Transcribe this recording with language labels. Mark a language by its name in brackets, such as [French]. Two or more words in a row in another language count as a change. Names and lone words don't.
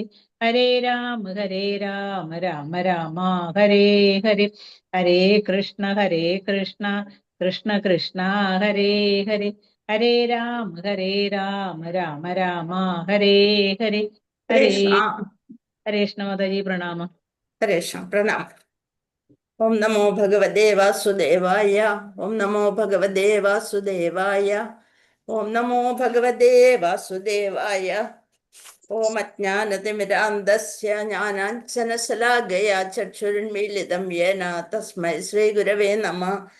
[Sanskrit] ഹരേ രാമ രാമ രാമ ഹരേ ഹരേ. ഹരേ കൃഷ്ണ കൃഷ്ണ കൃഷ്ണ കൃഷ്ണ ഹരേ ഹരേ. ഹരേ രാമ രാമ രാമ ഹരേ ഹരേ. ഹരേ കൃഷ്ണ. ഹരേ കൃഷ്ണ മാതാജി പ്രണാമം. കൃഷ്ണ പ്രണാം. ഓം നമോ ഭഗവതേ വാസുദേവായ. ഓം നമോ ഭഗവതേ വാസുദേവായ. ഓം നമോ ഭഗവതേ വാസുദേവായ. ഓം അജ്ഞാനതിമിരാന്ധസ്യ ജ്ഞാനാഞ്ജനശലാകയാ ചക്ഷുരുന്മീലിതം യേന തസ്മൈ ശ്രീഗുരവേ നമഃ.